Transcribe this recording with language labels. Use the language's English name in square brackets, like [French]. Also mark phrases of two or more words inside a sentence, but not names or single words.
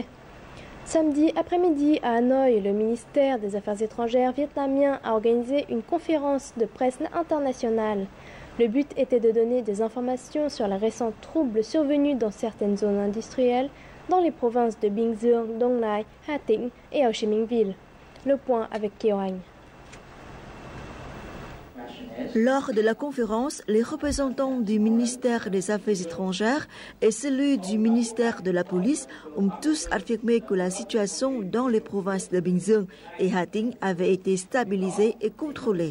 [French] Samedi après-midi à Hanoï, le ministère des Affaires étrangères vietnamien a organisé une conférence de presse internationale. Le but était de donner des informations sur les récents troubles survenus dans certaines zones industrielles dans les provinces de Bình Dương, Dong Nai, Hà Tĩnh et Ho Chi Minh Ville. Le point avec Kiều Anh. Lors de la conférence, les représentants du ministère des Affaires étrangères et celui du ministère de la Police ont tous affirmé que la situation dans les provinces de Bình Dương et Hà Tĩnh avait été stabilisée et contrôlée.